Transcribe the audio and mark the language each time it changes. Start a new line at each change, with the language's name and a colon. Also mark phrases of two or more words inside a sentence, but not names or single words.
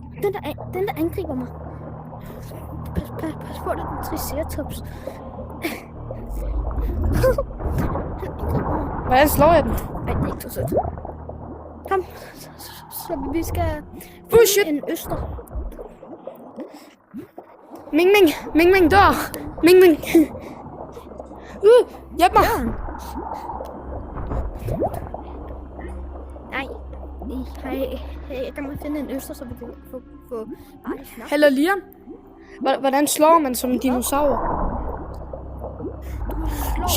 Danish: Den der angriber mig. Pas på, det er den triceratops. Han angriber mig. Hvordan slår jeg den? Ej, det er ikke så sødt. Kom, så vi skal shit. finde en øster. Ming Ming. Ming Ming dør. Ming Ming. Hjælp mig. Ja. Nej. Jeg kan måske finde en øster, så vi kan få... Ej, snart. Hallo Liam. Hvordan slår man som en dinosaur? Shit.